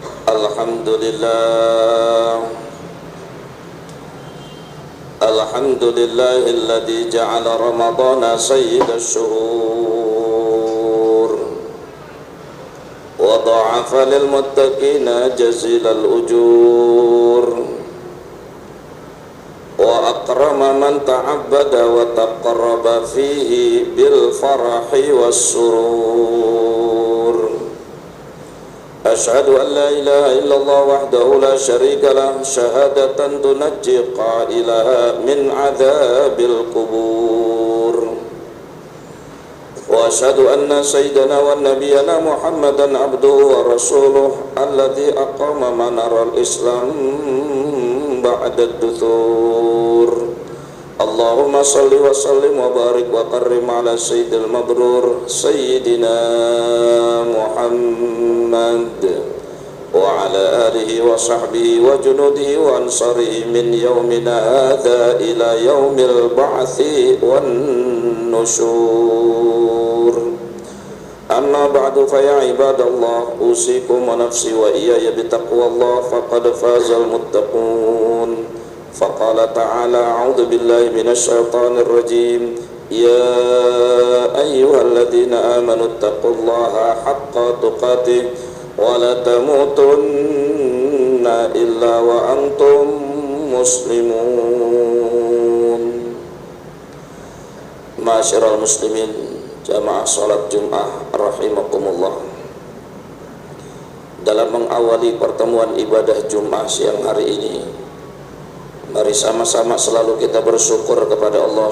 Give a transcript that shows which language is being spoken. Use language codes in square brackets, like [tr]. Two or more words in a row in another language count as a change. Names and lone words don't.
[ar] الحمد لله الذي جعل رمضان سيد الشهور وضاعف للمتقين جزيل الأجور وأكرم من تعبد وتقرب فيه بالفرح والسرور. أشهد أن لا إله إلا الله وحده لا شريك له شهادة تنجي قائلها من عذاب القبور. وأشهد أن سيدنا ونبينا محمدا عبده ورسوله الذي أقام منار الإسلام بعد الدثور. اللهم صل وسلم وبارك وكرم على سيد المبرور سيدنا محمد وعلى آله وصحبه وجنوده وأنصاره من يومنا هذا إلى يوم البعث والنشور. أما بعد فيا عباد الله أوصيكم ونفسي وإياي بتقوى الله فقد فاز المتقون. فقال تعالى أعوذ بالله من الشيطان الرجيم. يا أيها الذين آمنوا اتقوا الله حق تقاته ولا تموتن إلا وأنتم مسلمون. معاشر المسلمين, [id] jamaah salat Jumat [ar] rahimakumullah. [id] Dalam mengawali pertemuan ibadah Jumat siang hari ini, mari sama-sama selalu kita bersyukur kepada Allah